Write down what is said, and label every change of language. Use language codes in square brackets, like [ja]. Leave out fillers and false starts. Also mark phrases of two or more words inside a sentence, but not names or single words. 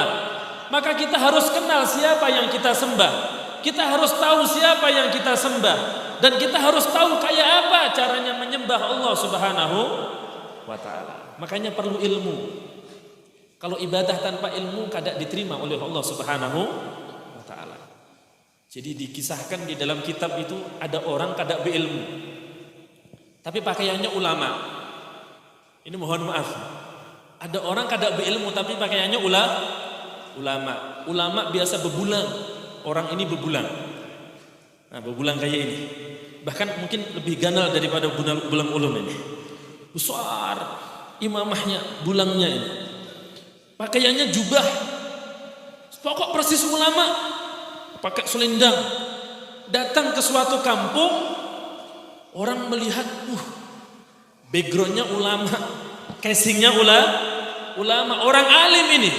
[id] Maka kita harus kenal siapa yang kita sembah. Kita harus tahu siapa yang kita sembah. Dan kita harus tahu kayak apa caranya menyembah Allah [ar] سبحانه وتعالى. [bjn] Makanya perlu ilmu. Kalau ibadah tanpa ilmu kada diterima oleh Allah [ar] سبحانه وتعالى. [bjn] Jadi dikisahkan di dalam kitab itu ada orang kada berilmu. [id] Tapi pakaiannya ulama. Ini mohon maaf. [bjn] Ada orang kada berilmu tapi pakaiannya ulama. Ulama biasa bebulang. Orang ini bebulang. Nah, bebulang kayak ini. Bahkan mungkin lebih ganal daripada bulang ulum ini. Besar imamahnya, bulangnya ini. [id] Pakaiannya jubah, pokok persis ulama, pakai selendang. Datang ke suatu kampung, orang melihat, backgroundnya ulama, casingnya ulama, orang alim ini.